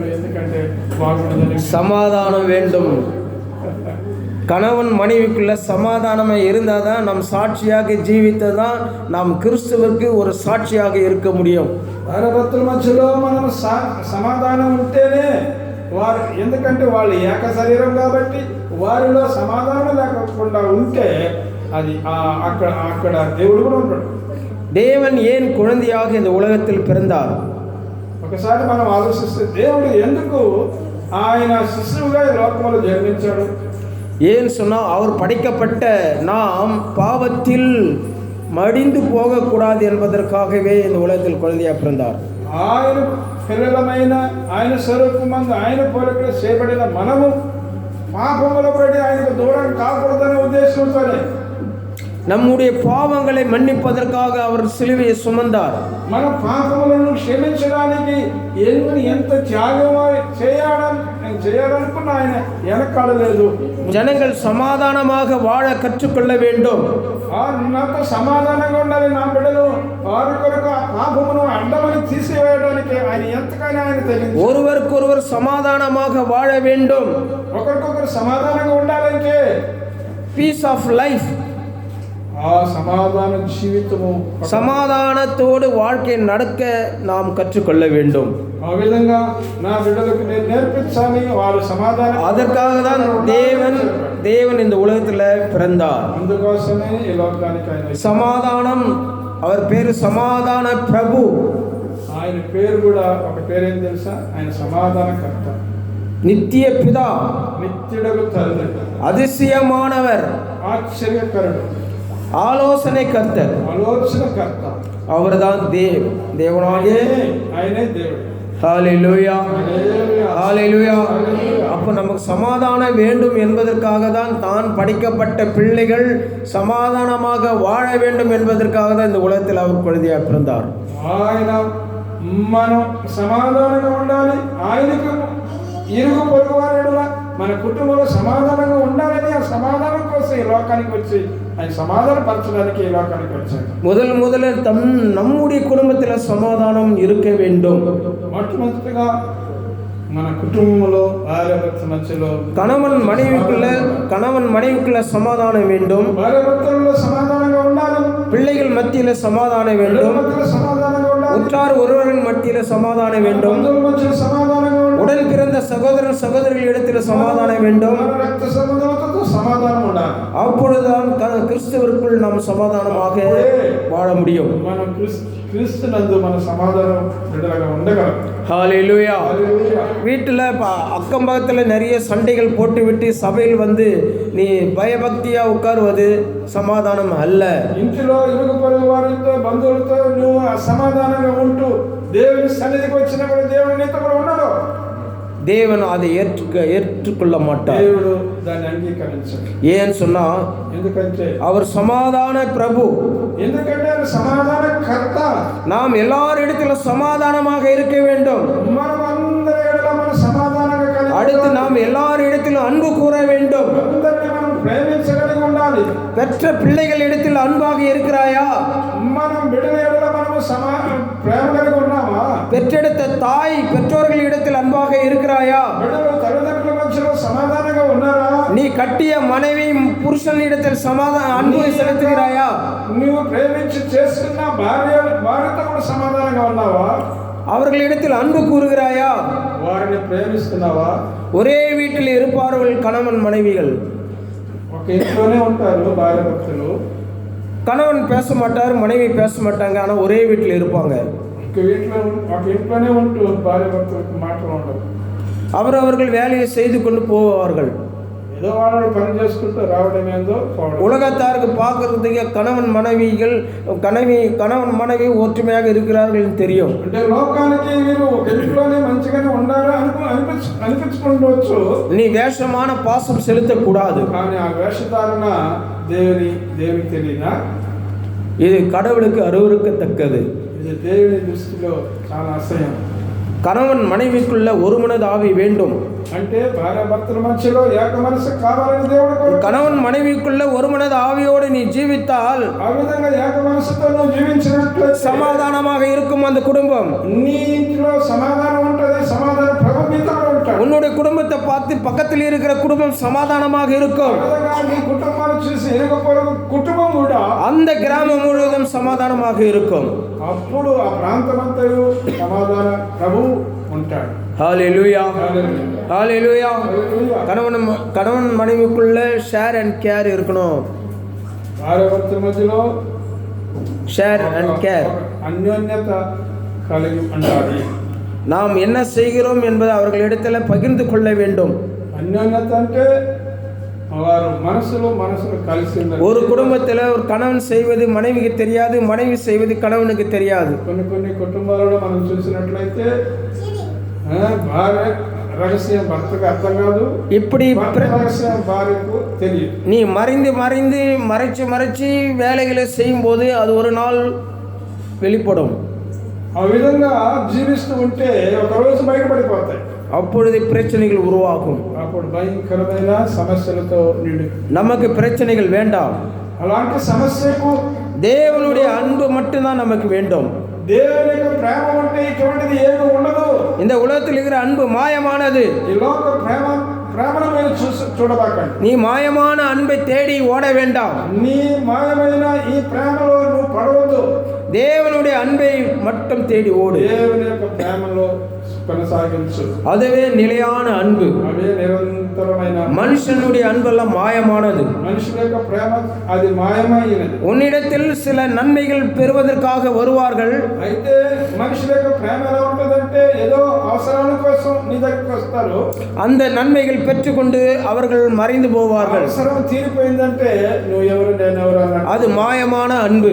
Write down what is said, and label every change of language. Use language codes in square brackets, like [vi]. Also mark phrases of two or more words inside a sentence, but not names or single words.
[te] ఎందుకంటే బాగుండదని. [ta] சமாதானம் வேண்டும். கணவன் மனைவிக்குள்ள சமாதானமாக இருந்தால் தான் நம் சாட்சியாக ஜீவித்ததான் நாம் கிறிஸ்துவுக்கு ஒரு சாட்சியாக இருக்க முடியும். [te] భార్యాభర్తల మధ్యలో మనం సమాధానం ఉంటేనే వారు, ఎందుకంటే వాళ్ళు ఏక శరీరం కాబట్టి వారిలో సమాధానం లేకుండా ఉంటే అది అక్కడ దేవుడు కూడా ఉంటాడు. [ta] தேவன் ஏன் குழந்தையாக இந்த உலகத்தில் பிறந்தார்? [te] ఒకసారి మనం ఆలోచిస్తే దేవుడు ఎందుకు ఆయన శిశువుగా ఈ లోకంలో జన్మించాడు? [ta] ஏன் சொன்னால் அவர் படைக்கப்பட்ட நாம் பாவத்தில் மடிந்து போகக்கூடாது என்பதற்காகவே இந்த உலகத்தில் குழந்தையாக பிறந்தார். [te] ఆయన పిల్లలమైన ఆయన స్వరూపమందు ఆయన పోలికలు చేయబడిన మనము పాపములో పడి ఆయనకు దూరం కాకూడదనే ఉద్దేశంతోనే [ta] நம்முடைய பாவங்களை மன்னிப்பதற்காக அவர் சிலுவையை சுமந்தார். [te] మన పాపములను క్షమించడానికి ఎంత త్యాగం నేను చేయాలనుకున్న ఆయన వెనకాడలేదు. [ta] ஜனங்கள் சமாதானமாக வாழ கற்றுக்கொள்ள வேண்டும். [te] నాతో సమాధానంగా ఉండాలి. నా బిడ్డలు వారి కొరకు ఆ పాపమును అడ్డమని తీసివేయడానికి ఆయన ఎంతకైనా ఆయన తెలియదు. [ta] ஒருவருக்கொருவர் சமாதானமாக வாழ வேண்டும். [te] ఒకరికొకరు సమాధానంగా ఉండాలంటే [en] peace of life, [te] ఆ సమాధాన జీవితము, [ta] சமாதானத்தோடு வாழ்க்கை நடக்க நாம் கற்றுக்கொள்ள வேண்டும். [te] ఆ విధంగా నా బిడ్డలకు నేను నేర్పించాలి. వారు సమాధానం, [ta] அதற்காக தான் தேவன் இந்த உலகத்துல பிறந்தார். [te] అందుకోసమే ఈ లోకానికి ఆయన సమాధానం. அவர் పేరు సమాధాన ప్రభు. ఆయన పేరు కూడా ఒక పేరేం తెలుసా? ఆయన సమాధానకర్త, నిత్య పితా, నిత్యుడకు తండ్రి, [ta] அதிசயமானவர், [te] ఆశ్చర్యకరుడు, [ta] ஆலோசனை கர்த்தர், [te] ఆలోచనకర్త. [ta] அவர்தான் தேவனாகிய [te] ఆయనే దేవుడు. [ta] ஹalleluya, ஹalleluya. அப்போ நமக்கு சமாதானம் வேண்டும் என்பதற்காக தான் படிக்கப்பட்ட பிள்ளைகள் சமாதானமாக வாழ வேண்டும் என்பதற்காக தான் இந்த உலகத்தில் அவர் குழந்தையாக பிறந்தார். [te] ఆయన మనం సమాధానంగా ఉండాలి. ఆయనకు ఇరుగు పొరుగు వారు మన కుటుంబంలో సమాధానంగా ఉండాలని ఆ సమాధానం కోసం ఈ లోకానికి వచ్చి ఆయన సమాధానపరచడానికి ఈ లోకానికి వచ్చాడు. [ta] முதலில் நம்முடைய குடும்பத்தில் சமாதானம் இருக்க வேண்டும். [te] మొట్టమొదటిగా మన కుటుంబంలో భార్యాభర్త మధ్యలో [ta] கணவன் மனைவிக்குள்ள சமாதானம் வேண்டும். [te] భార్యాభర్తలలో సమాధానంగా ఉండాలి. [ta] பிள்ளைகள் மத்தியில சமாதானம் வேண்டும். [te] సమాధానంగా ఉండాలి. [ta] உற்றார் ஒருவரின் மத்தியில சமாதானம் வேண்டும். [te] బంధువుల మధ్య సమాధానంగా ఉండాలి. [ta] உடன் பிறந்த சகோதரன் சகோதரிகள் இடத்தில் சமாதானம் வேண்டும். [te] రక్త సంబంధులతో సమాధానం ఉండాలి. [ta] அப்பொழுதுதான் கிறிஸ்துவிற்குள் நாம் சமாதானமாக வாழ முடியும். [te] మనం క్రీస్తునందు మన సమాధానం బిడ్డలుగా ఉండగలం. [ta] ஹalleluya. வீட்டில் அக்கம் பக்கத்தில் நிறைய சண்டைகள் போட்டுவிட்டு சபையில் வந்து நீ பயபக்தியா உட்காருவது சமாதானம் அல்ல. [te] ఇంటిలో ఇరుగు పొరుగు వారితో బంధువులతో నువ్వు అసమాధానంగా ఉంటూ దేవుని సన్నిధికి వచ్చినప్పుడు దేవుని నీతో కూడా ఉండడు. [ta] தேவன் அதை ஏற்றுக்கொள்ள மாட்டார். [te] దేవుడు దాన్ని అంగీకరించడు. [ta] ஏன்னு சொன்னா, [te] ఎందుకంటే [ta] அவர் சமாதான பிரபு. [te] ఎందుకంటే ఆయన సమాధానకర్త. [ta] நாம் எல்லாரிடத்திலும் சமாதானமாக இருக்க வேண்டும். [te] మనం అందరి ఎడల మన సమాధానంగా కలిగి [ta] அடுத்து நாம் எல்லாரிடத்திலும் அன்பு கூற வேண்டும். [te] అందరిని మనం ప్రేమించగలిగి ఉండాలి. [ta] பெற்ற பிள்ளைகள் இடத்தில் அன்பாக இருக்கிறாயா? [te] మనం బిడ్డల ఎడల మనము ప్రేమ కలిగి ఉన్నామా? [ta] பெற்றெடுத்த தாய் பெற்றோர்கள் இடத்தில் அன்பாக இருக்கிறாயா? [te] బిడ్డలు తల్లిదండ్రుల మధ్యలో సమాధానంగా ఉన్నారా? [ta] நீ கட்டிய மனைவி புருஷன் இடத்தில் அன்பு செலுத்துகிறாயா? [te] నువ్వు ప్రేమించి చేసుకున్న భార్యతో కూడా సమాధానంగా ఉన్నావా? [ta] அவர்களிடத்தில் அன்பு கூறுகிறாயா? [te] వారిని ప్రేమిస్తున్నావా? [ta] ஒரே வீட்டில் இருப்பார்கள் கணவன் மனைவிகள். [te] ఒక ఇంట్లోనే ఉంటారు భార్య భర్తలు. [ta] கணவன் பேச மாட்டார், மனைவி பேச மாட்டாங்க, ஆனால் ஒரே வீட்டில் இருப்பாங்க. [te] ఒక ఇంట్లోనే ఉంటూ భార్య భర్తలకు మాటలు ఉండవు. [ta] அவர்கள் வேலையை செய்து கொண்டு போவார்கள். [te] ఏదో వాళ్ళు పని చేసుకుంటూ రావడం ఏందో. [ta] உலகத்தாருக்கு பார்க்கறதுக்கு கணவன் மனைவி ஒற்றுமையாக இருக்கிறார்கள் தெரியும். [te] అంటే లోకానికి వీరు ఒక ఇంట్లోనే మంచిగానే ఉండాలి అనిపించుకుంటవచ్చు. [ta] நீ வேஷமான பாசம் செலுத்தக்கூடாது. [te] కానీ ఆ వేషధారణ దేవునికి తెలియదా? [ta] இது கடவுளுக்கு அருவருக்கத்தக்கது. [te] ఇది దేవుని దృష్టిలో చాలా అసహ్యం. [ta] கணவன் மனைவிக்குள்ள ஒரு மனது ஆவி வேண்டும். [te] అంటే భార్య భర్తల మధ్యలో ఏక మనసు కావాలని దేవుడు కోరుకుంటున్నాడు. [ta] கணவன் மனைவிக்குள்ள ஒரு மனது ஆவியோடு நீ ஜீவித்தால், [te] ఆ విధంగా ఏక మనసుతో నువ్వు జీవించినట్లయితే [ta] சமாதானமாக இருக்கும் அந்த குடும்பம். [te] నీ ఇంట్లో సమాధానం ఉంటుంది. సమాధానం ప్రభు మీతో ఉంటాడు. [ta] உன்னுடைய குடும்பத்தை பார்த்து பக்கத்தில் இருக்கிற குடும்பம் சமாதானமாக இருக்கும். [te] నీ కుటుంబాన్ని చూసి ఇరుగు పొరుగు కుటుంబం కూడా [ta] அந்த கிராமம் முழுவதும் சமாதானமாக இருக்கும். [te] అప్పుడు ఆ ప్రాంతమంతయు సమాధాన ప్రభు ఉంటాడు. [ta] ஹalleluya, ஹalleluya. கணவன் மனைவிக்குள்ள [en] share and care [ta] இருக்கணும். [te] భార్య భర్తల మధ్యలో [en] share and care, [te] అన్యోన్యత కలిగి ఉండాలి. [ta] நாம் என்ன செய்கிறோம் என்பதை அவர்களிடத்தில் பகிர்ந்து கொள்ள வேண்டும். [te] అన్యోన్యత అంటే వారు మనసులు కలిసి [ta] ஒரு குடும்பத்தில் ஒரு கணவன் செய்வது மனைவிக்கு தெரியாது, மனைவி செய்வது கணவனுக்கு தெரியாது. [te] కొన్ని కుటుంబాలలో మనం చూసినట్లయితే భార్య రహస్యం భర్తకు అర్థం కాదు. [ta] இப்படி [te] రహస్యం భార్యకు తెలియదు. [ta] நீ மறைச்சு வேலைகளை செய்யும் போது அது ஒரு நாள் வெளிப்படும். [te] ఆ విధంగా జీవిస్తూ ఉంటే ఒక రోజు బయటపడిపోతాయి. [ta] அப்பொழுது பிரச்சனைகள் உருவாகும். [te] అప్పుడు భయంకరమైన సమస్యలతో నిండి [ta] நமக்கு பிரச்சனைகள் வேண்டாம். [te] అలాంటి సమస్యకు [ta] தேவனுடைய அன்பு மட்டும்தான் நமக்கு வேண்டும். [te] దేవుని యొక్క ప్రేమ అంటే ఇటువంటిది ఏమీ ఉండదు. [ta] இந்த உலகத்தில் இருக்கிற அன்பு மாயமானது. [te] ఈ లోక ప్రేమను మీరు చూడబాకండి. [ta] நீ மாயமான அன்பை தேடி ஓட வேண்டாம். [te] నీ మాయమైన ఈ ప్రేమలో నువ్వు పడవద్దు. [ta] தேவனுடைய அன்பை மட்டும் தேடி ஓடு. [te] దేవుని యొక్క ప్రేమలో కొనసాగించు. [ta] அதுவே நிலையான அன்பு. [te] అవే నిరంతరమైన. [ta] மனுஷனுடைய அன்பெல்லாம் மாயமானது. [te] మనుషుల యొక్క ప్రేమ అది మాయమైనది. [ta] உன்னிடத்தில் சில நன்மைகள் பெறுவதற்காக வருவார்கள். [te] అయితే మనుషుల యొక్క ప్రేమ ఎలా ఉంటుందంటే ఏదో అవసరాల కోసం నీ దగ్గరికి వస్తారు. [ta] அந்த நன்மைகள் பெற்றுக்கொண்டு அவர்கள் மறைந்து போவார்கள். [te] అవసరం తీరిపోయిందంటే నువ్వు ఎవరు నేను ఎవరు అన్నట్టు. [ta] அது மாயமான அன்பு.